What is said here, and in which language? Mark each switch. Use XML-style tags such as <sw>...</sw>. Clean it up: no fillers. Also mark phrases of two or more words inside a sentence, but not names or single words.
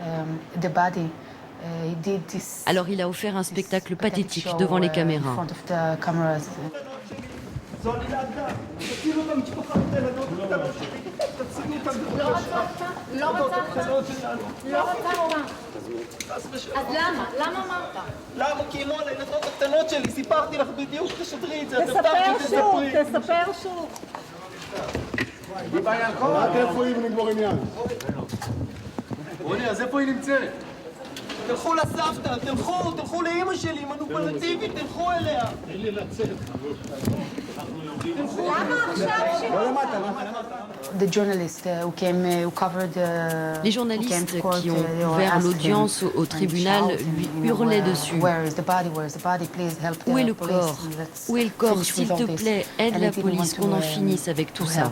<fr>Alors il a offert un spectacle pathétique devant les caméras.</fr> <he>אז למה אמרת? למה? כי אימון, הילדות הקטנות שלי, סיפרתי לך בדיוק שתשדרי את זה. תספר שוב. רק איפה היא ונגמור עניין. רוני, אז איפה היא נמצאת? תלכו לסבתא, תלכו לאמא שלי, מנופולטיבית, תלכו אליה. תן לי לצאת. למה עכשיו</he> <fr>Les journalistes qui ont ouvert l'audience au tribunal lui hurlaient dessus. Où est le corps? Où est le corps? S'il te plaît, aide la police, qu'on en finisse avec tout ça.</fr>